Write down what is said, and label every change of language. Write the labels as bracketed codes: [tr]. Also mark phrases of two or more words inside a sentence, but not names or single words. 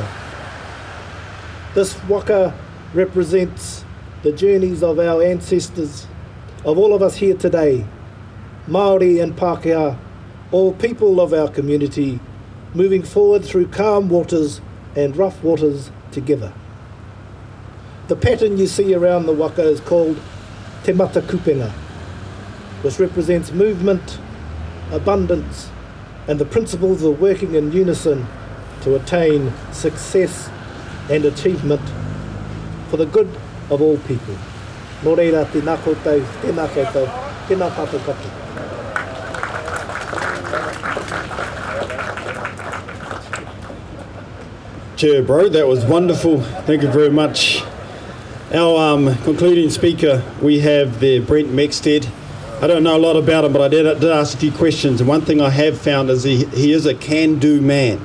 [en] This waka represents the journeys of our ancestors, of all of us here today, Māori and Pākehā, all people of our community, moving forward through calm waters and rough waters together. The pattern you see around the waka is called [mi] te mata kupenga, [en] which represents movement, abundance, and the principles of working in unison to attain success and achievement for the good of all people. [mi] Nō reira, tēnā koutou, tēnā koutou, tēnā tātou katoa. [en] Chair Bro, that was wonderful. Thank you very much. Our concluding speaker, we have there Brent Mexted. I don't know a lot about him, but I did ask a few questions. And one thing I have found is he is a can-do man.